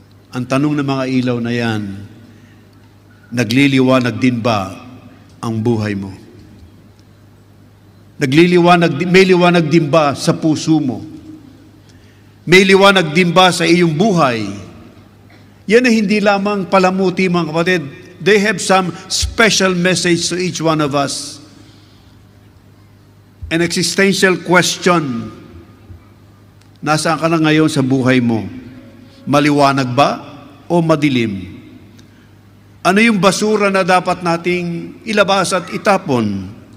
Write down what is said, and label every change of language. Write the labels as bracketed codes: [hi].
[tl] Ang tanong ng mga ilaw na yan, nagliliwanag din ba ang buhay mo? May liwanag din ba sa puso mo? May liwanag din ba sa iyong buhay? Yan ay hindi lamang palamuti, mga kapatid. [en] They have some special message to each one of us. An existential question. [tl] Nasaan ka na ngayon sa buhay mo? Maliwanag ba o madilim? Ano yung basura na dapat nating ilabas at itapon?